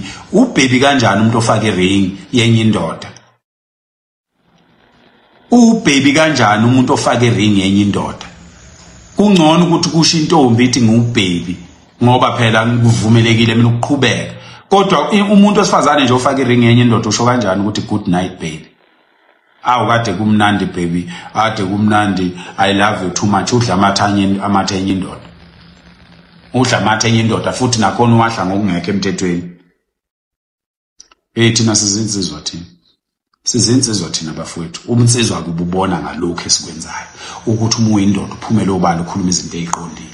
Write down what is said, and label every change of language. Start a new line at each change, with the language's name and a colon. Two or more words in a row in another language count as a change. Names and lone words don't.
Zulu: Ubaby kanjani umuntu ofaka iring yenye indoda? Ubaby kanjani umuntu ofaka iring yenye indoda? Kungcono ukuthi kusho intombi ithi ngubaby ngoba phela kuvumelekile mina ukuqhubeka. Kodwa umuntu osifazane nje ofaka iring yenye indoda usho kanjani ukuthi
English: good night baby?
Zulu: Kade kumnandi baby, ade kumnandi,
English: I love you too much.
Zulu: Udla amathe enye indoda. Udla amathe enye indoda futhi nakhona uwahla ngokungekho emthethweni. Thina sizinsizwa thina. Sizinsizwa thina bafowethu. Umnsizwa kububona ngalokho esikwenzayo ukuthi uma uyindoda uphumele obala ukhuluma izinto eziqondile.